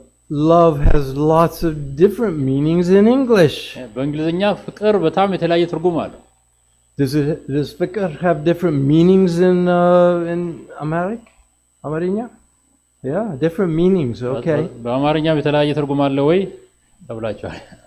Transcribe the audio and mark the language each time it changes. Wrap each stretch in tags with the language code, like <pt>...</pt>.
<en>Love has lots of different meanings in English.</en> <am>በእንግሊዝኛ ፍቅር በጣም የተለያየ ትርጉም አለው</am> <en>Does ፍቅር have different meanings in Amarinya? Yeah, different meanings. Okay.</en> <am>በአማርኛም የተለያየ ትርጉም አለ ወይ ተብላችኋል</am>